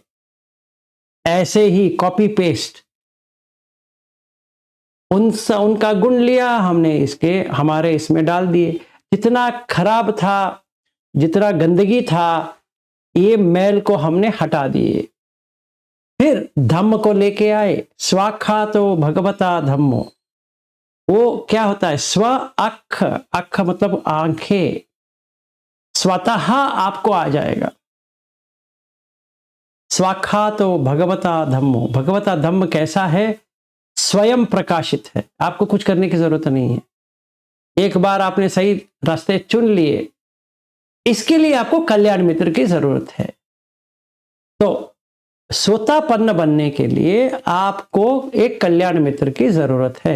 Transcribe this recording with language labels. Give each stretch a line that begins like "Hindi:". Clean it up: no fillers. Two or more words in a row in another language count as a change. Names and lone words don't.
Hindi: ऐसे ही
English: copy paste
Hindi: उनका गुण लिया हमने, इसके हमारे इसमें डाल दिए। जितना खराब था, जितना गंदगी था, ये मैल को हमने हटा दिए। फिर धम्म को लेके आए।
Pali: स्वाखा तो भगवता धम्मो,
Hindi: वो क्या होता है? स्व अख, अख मतलब आंखें, स्वतः आपको आ जाएगा।
Pali: स्वाखा तो भगवता धम्मो,
Hindi: भगवता धम्म कैसा है? स्वयं प्रकाशित है, आपको कुछ करने की जरूरत नहीं है। एक बार आपने सही रास्ते चुन लिए, इसके लिए आपको कल्याण मित्र की जरूरत है। तो सोतापन्न बनने के लिए आपको एक कल्याण मित्र की जरूरत है।